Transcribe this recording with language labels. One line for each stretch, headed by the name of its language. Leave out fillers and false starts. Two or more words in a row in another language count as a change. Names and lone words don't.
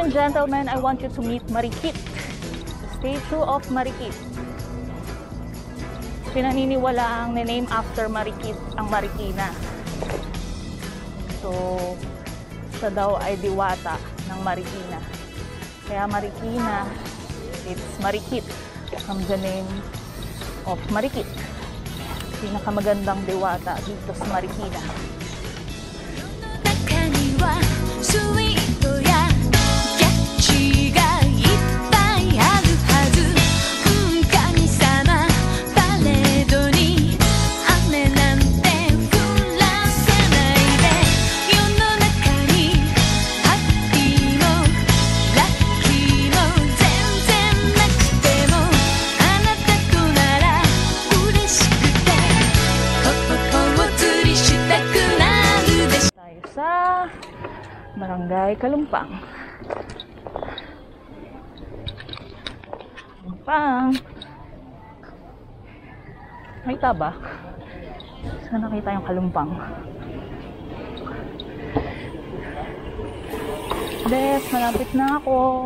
English: gentlemen, I want you to meet Marikit. Statue of Marikit.
Filipino: Pinaniniwala ang
English: name after
Filipino: Marikit ang Marikina. So, siya daw ay diwata ng Marikina. Kaya Marikina,
English: it's Marikit from the name of Marikit.
Filipino: Pinakamagandang diwata dito sa Marikina.
Japanese: 中にはスイートやキャッチがいっぱいあるはず神様パレードに雨なんて降らせないで世の中にハッピーもラッキーも全然なくてもあなたとなら嬉しくてここを釣りしたくなるでしょ
Filipino: Tayo sa Barangay Kalumpang. Kalumpang. Nakita ba? Saan nakita yung Kalumpang? Des, malapit na ako.